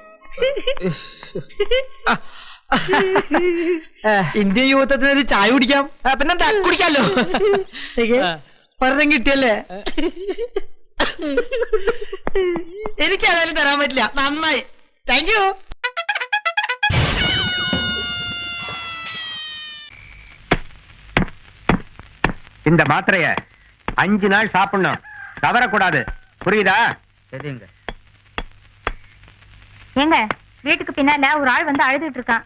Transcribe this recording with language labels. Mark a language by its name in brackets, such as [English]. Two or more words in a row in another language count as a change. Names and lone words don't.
[Malayalam] ഇന്ത്യൻ യുവത്വത്തിന് ഒരു ചായ കുടിക്കാം. പിന്നെന്താ, കുടിക്കാമല്ലോ. പറഞ്ഞം കിട്ടിയല്ലേ? എനിക്ക് ഏതായാലും തരാൻ പറ്റില്ല. നന്നായി, [English] thank you. [Tamil] இந்த மாத்திரைய 5 நாள் சாப்பிடணும், தவறக்கூடாது. புரியுதா? சரிங்க. ஏங்க, வீட்டுக்கு பின்னால ஒரு ஆள் வந்து அழுதுட்டு இருக்கான்.